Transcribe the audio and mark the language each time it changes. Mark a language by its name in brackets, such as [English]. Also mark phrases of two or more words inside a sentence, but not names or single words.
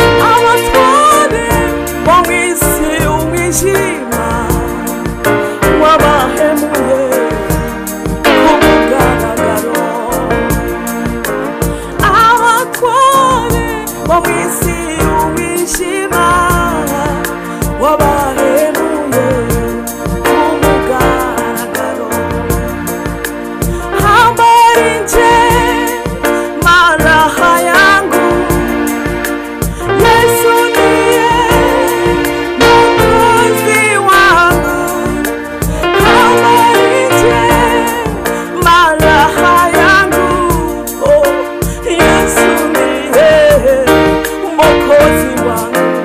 [Kinyarwanda] Abatware bo mu isi, umwijima wabahemuye ku mugaragaro. Abatware bo mu isi, umwijima wabahemuye ku mugaragaro. [Swahili] Habari njema raha yangu, Yesu ndiye mwokozi wangu. Habari njema raha yangu, oh, Yesu ndiye mwokozi wangu.